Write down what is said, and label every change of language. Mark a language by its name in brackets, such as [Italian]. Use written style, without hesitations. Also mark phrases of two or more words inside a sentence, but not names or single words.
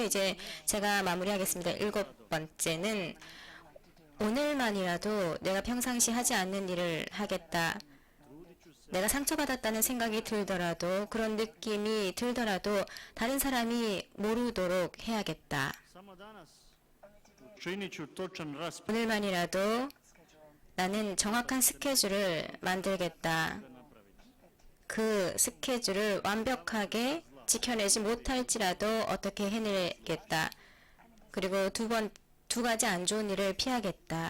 [Korean] 이제 제가 마무리하겠습니다. 7번째는 오늘만이라도 내가 평상시 하지 않는 일을 하겠다. 내가 상처받았다는 생각이 들더라도 그런 느낌이 들더라도 다른 사람이 모르도록 해야겠다. [Croatian] Samo danas učinit ću točan raspored [Korean] 오늘만이라도 나는 정확한 스케줄을 만들겠다. 그 스케줄을 완벽하게 지켜내지 못할지라도 어떻게 해내겠다. 그리고 두 가지 안 좋은 일을 피하겠다.